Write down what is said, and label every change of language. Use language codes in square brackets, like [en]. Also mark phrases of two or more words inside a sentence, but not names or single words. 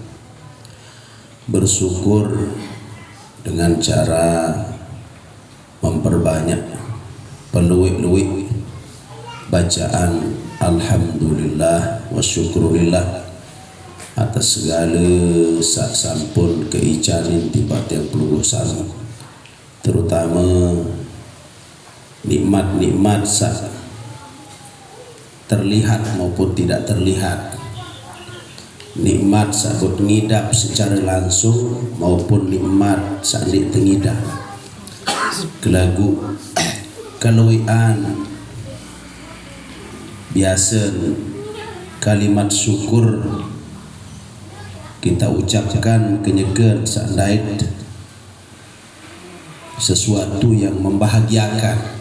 [id] Bersyukur dengan cara memperbanyak peluik-luik bacaan [ar] الحمد لله وشكرا لله [id] atas segala [sas] sak sampun keicanin tiba [id] yang pelunggu [sas] sami, [id] terutama nikmat-nikmat [sas] sak [id] terlihat maupun tidak terlihat, [sas] nikmat sabut ngidap [id] secara langsung maupun [sas] nikmat sadik tengidap, kelagu keluian [id] biasa kalimat syukur kita ucapkan kenyekan sandait sesuatu yang membahagiakan.